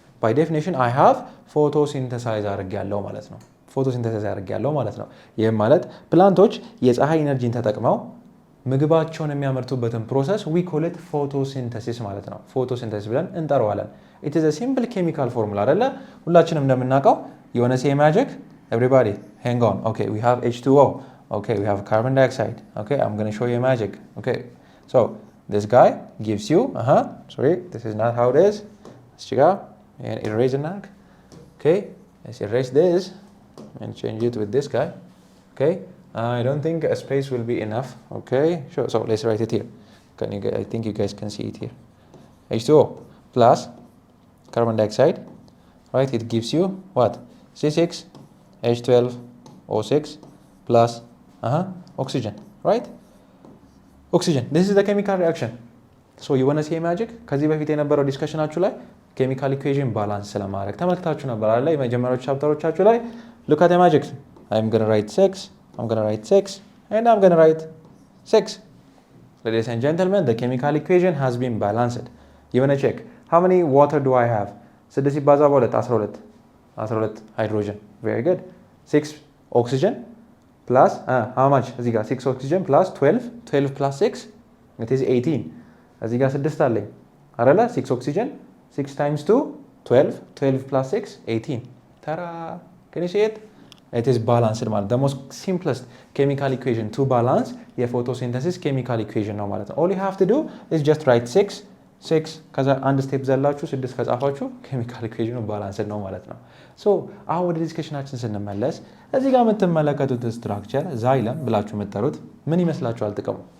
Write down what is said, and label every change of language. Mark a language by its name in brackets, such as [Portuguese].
[English] by definition I have photosynthesized [Amharic] አድርጌያለሁ ማለት ነው ፎቶሲንተሲስ አድርጌያለሁ ማለት ነው። ይህም ማለት ፕላንቶች የፀሐይ ኢነርጂን ተጠቅመው ምግባቸውን የሚያመርቱበትን ፕሮሰስ [English] we call it photosynthesis [Amharic] ማለት ነው። ፎቶሲንተሲስ ብለን እንጠራዋለን። [English] it is a simple chemical formula [Amharic] አይደለ? ሁላችንም እንደምናውቀው [English] you want to say magic? everybody hang on. okay we have H2O. okay we have carbon dioxide. okay I'm going to show you magic. okay so this guy gives you sorry this is not how it is. let's check out and erase it now. okay let's erase this and change it with this guy. okay I don't think a space will be enough. okay sure so let's write it here. I think you guys can see it here. H2O plus carbon dioxide right? it gives you what? C6H12O6 plus oxygen right? oxygen this is the chemical reaction. so you want to see magic? [Amharic] ከዚህ በፊት የነበረው ዲስከሽናችሁ ላይ ኬሚካል ኢኩዌሽን ባላንስ ስለማድረግ ተመልክታችሁ ነበር አይደል? የመጀመሪያው ቻፕተሮቻችሁ ላይ [English] look at the magic. I'm going to write 6 I'm going to write 6 and I'm going to write 6. ladies and gentlemen the chemical equation has been balanced. you want to check how many water do I have? [Amharic] 6 ሲባዛ በ2 12 hydrogen. [English] very good. 6 oxygen plus how much? [Amharic] እዚህ ጋር [English] 6 oxygen plus 12 plus 6 it is 18. [Amharic] እዚህ ጋር 6 አለኝ አይደለ? 6 oxygen 6 times 2 12 plus 6 18. [English] ተራ can you see it? it is balanced ማለት the most simplest chemical equation to balance your photosynthesis chemical equation [Amharic] ነው ማለት ነው. [English] all you have to do is just write 6 [Amharic] ከዛ አንድ ስቴፕ ዘላችሁ 6 ከጻፋችሁ [English] chemical equation balanced [Amharic] ነው ማለት ነው. so አሁን ወደ ዲስከሽናችን ስንመለስ እዚህ ጋር የምትመለከቱት ስትራክቸር ዛይለም ብላችሁ የምትጠሩት ምን ይመስላችኋል ጥቅሙ?